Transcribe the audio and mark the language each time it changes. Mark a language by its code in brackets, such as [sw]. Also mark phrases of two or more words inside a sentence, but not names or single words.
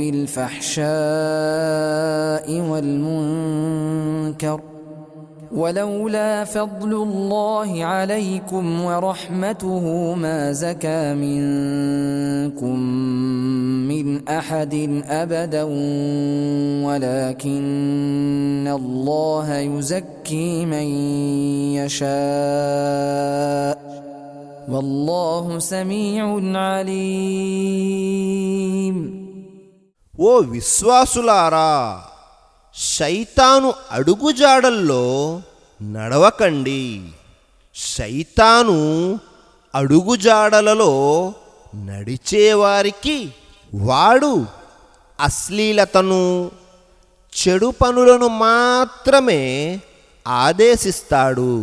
[ar] بالفحشاء والمنكر ولولا فضل الله عليكم ورحمته ما زكى منكم من أحد أبدا ولكن الله يزكي من يشاء والله سميع عليم. [te] ఓ విశ్వాసులారా, శైతాను అడుగుజాడల్లో నడవకండి. శైతాను అడుగుజాడలలో నడిచేవారికి వాడు అశ్లీలతను, చెడు పనులను మాత్రమే ఆదేశిస్తాడు.